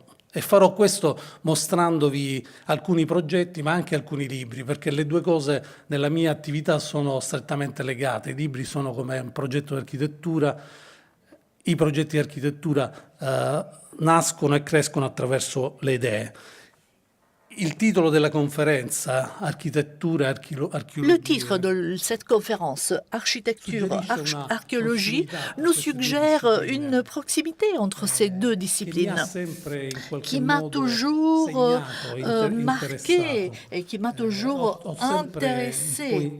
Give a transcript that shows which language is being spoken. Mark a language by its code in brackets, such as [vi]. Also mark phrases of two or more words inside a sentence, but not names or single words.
[it] E farò questo mostrandovi alcuni progetti, ma anche alcuni libri, perché le due cose nella mia attività sono strettamente legate. I libri sono come un progetto di architettura, i progetti di architettura nascono e crescono attraverso le idee. Il titolo della conferenza, Architettura, [fr] archéologie. Le titre de cette conférence, Architecture, archéologie, nous suggère une proximité entre ces deux disciplines qui m'a toujours marqué et qui m'a toujours intéressé.